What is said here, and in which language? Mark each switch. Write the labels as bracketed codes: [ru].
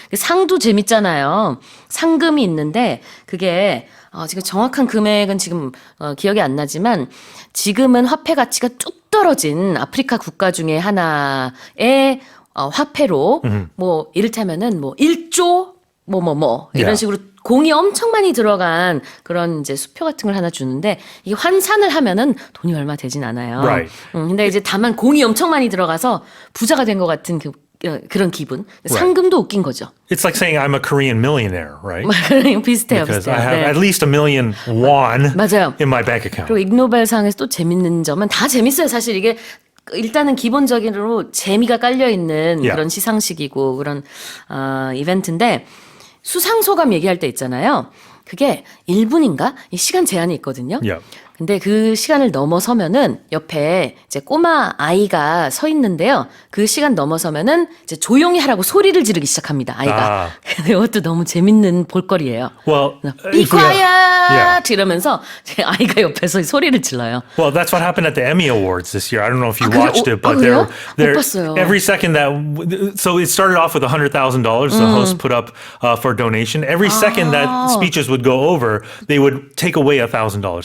[ko] 상도 재밌잖아요. 상금이 있는데 그게 지금 정확한 금액은 지금 기억이 안 나지만 지금은 화폐 가치가 뚝 떨어진 아프리카 국가 중에 하나의 화폐로 뭐 이를테면은 뭐 1조 이런 식으로 공이 엄청 많이 들어간 그런 이제 수표 같은 걸 하나 주는데 이게 환산을 하면은 돈이 얼마 되진 않아요. [en] Right. [ko] 근데 이제 다만 공이 엄청 많이 들어가서 부자가 된 것 같은 그런 기분. 상금도 웃긴 거죠. [en] It's like saying I'm a Korean millionaire, right? [ko] 비슷해요. [en] Because I have at least 1 million won [ko] 맞아요. [en] in my bank account. [ko] 그리고 이그노벨상에서 또 재밌는 점은 다 재밌어요. 사실 이게 일단은 기본적으로 재미가 깔려있는 그런 시상식이고 그런 이벤트인데 수상 소감 얘기할 때 있잖아요. 그게 1분인가? 이 시간 제한이 있거든요. 근데 그 시간을 넘어서면은 옆에 이제 꼬마 아이가 서 있는데요. 그 시간 넘어서면은 이제 조용히 하라고 소리를 지르기 시작합니다. 아이가. 이것도 너무 재밌는 볼거리예요. [en] Well, Be quiet! [ko] 이러면서 제 아이가 옆에서 소리를 질러요. [en] Well, that's what happened at the Emmy Awards this year. I don't know if you watched it, but [ko] 그래요? [en] they're [ko] 못 봤어요. [en] every second so it started off with $100,000 the host put up for donation. Every second that speeches would go over, they would take away $1,000.